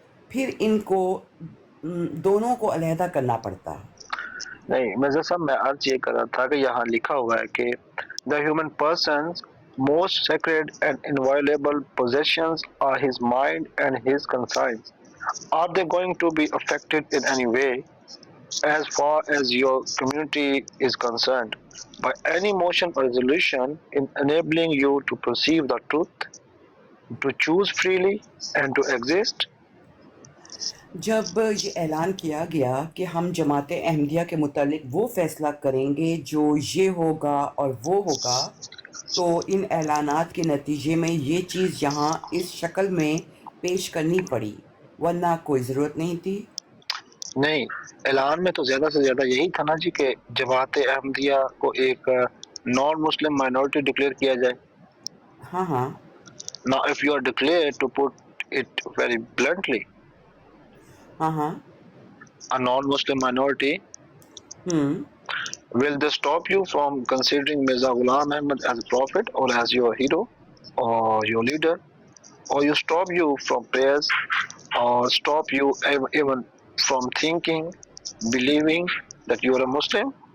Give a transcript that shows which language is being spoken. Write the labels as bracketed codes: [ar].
[ur] پھر ان کو دونوں کو علیحدہ کرنا پڑتا. نہیں مرزا صاحب، میں عرض یہ کر رہا تھا کہ یہاں لکھا ہوا ہے کہ [en] The human person's most sacred and inviolable possessions are his mind and his conscience. Are they going to be affected in any way as far as your community is concerned by any motion or resolution in enabling you to perceive the truth, to choose freely and to exist? [ur] جب یہ اعلان کیا گیا کہ ہم جماعت احمدیہ کے متعلق وہ فیصلہ کریں گے جو یہ ہوگا اور وہ ہوگا، تو ان اعلانات کے نتیجے میں یہ چیز یہاں اس شکل میں پیش کرنی پڑی، ورنہ کوئی ضرورت نہیں تھی. نہیں، اعلان میں تو زیادہ سے زیادہ یہی تھا نا جی کہ جماعت احمدیہ کو ایک نان مسلم مائنورٹی ڈکلیئر کیا جائے. ہاں ہاں [en] Now if you are declared, to put it very bluntly, [ur] ہاں ہاں [en] a non-Muslim minority, will they stop you from considering Mirza Ghulam Ahmad as a prophet or as your hero or your leader, or you stop you from prayers, or stop you even from thinking, believing that you are a Muslim?